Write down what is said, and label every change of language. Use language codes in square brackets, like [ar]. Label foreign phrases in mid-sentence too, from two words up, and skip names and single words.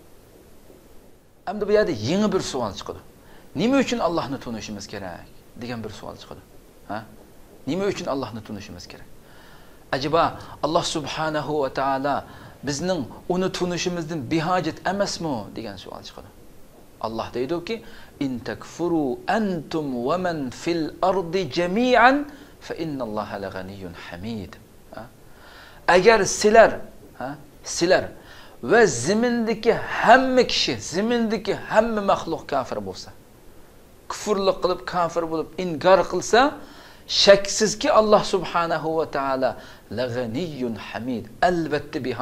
[uz] Endi bu yerda yangi bir savol chiqadi. Nima uchun Allohni tunishimiz kerak degan bir savol chiqadi. Ha? Nima uchun Allohni tunishimiz kerak? Acaba [ar] الله سبحانه وتعالى [uz] bizning uni tunishimizdan behojat emasmi degan savol chiqadi. Allah deydi-ki: [ar] "إن تكفروا أنتم ومن في الأرض جميعا فإن الله لغني حميد." [uz] Agar sizlar va zimindagi hamma kishi, zimindagi hamma maxluq kafir bo'lsa, kufrlik qilib, kafir bo'lib inkor qilsa, shaksizki [ar] الله سبحانه وتعالى لغني حميد, [uz] albatta behojatdir.